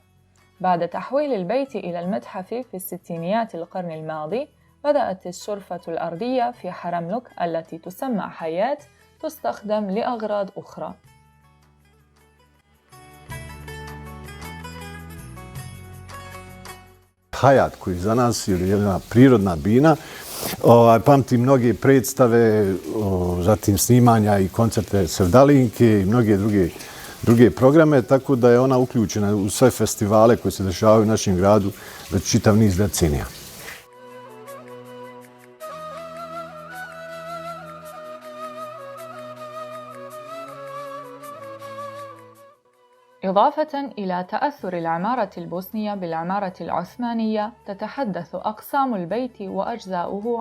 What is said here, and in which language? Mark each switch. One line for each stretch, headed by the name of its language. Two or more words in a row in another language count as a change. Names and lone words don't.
Arabic: بعد تحويل البيت إلى المتحف في الستينيات القرن الماضي، بدأت الشرفة الأرضية في حرملوك التي تسمى حياة تستخدم لأغراض أخرى.
Bosnian: Hayat koji za nas je jedna prirodna bina, pamti mnoge predstave, zatim snimanja i koncerte Sevdalinke i mnoge druge programe, tako da je ona uključena u sve festivale koji se dešavaju u našem gradu već čitav niz decenija.
Arabic: إضافة إلى تأثر العمارة البوسنية بالعمارة العثمانية، تتحدث أقسام البيت وأجزاؤه